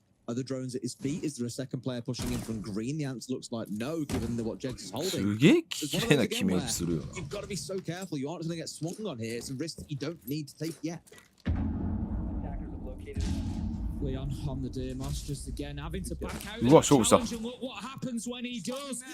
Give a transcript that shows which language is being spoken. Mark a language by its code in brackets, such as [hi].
[en] Are the drones at his feet? Is there a second player pushing in from green? The answer looks like no, given what Jegs is holding. [ja] すげえ綺麗な決め打ちするよな。 [en] You've got to be so careful. You aren't going to get swung on here. It's a risk that you don't need to take yet. Leon on the Deimos just again having to back out. [ja] うわ、勝負した。 [en] Look what happens when he does.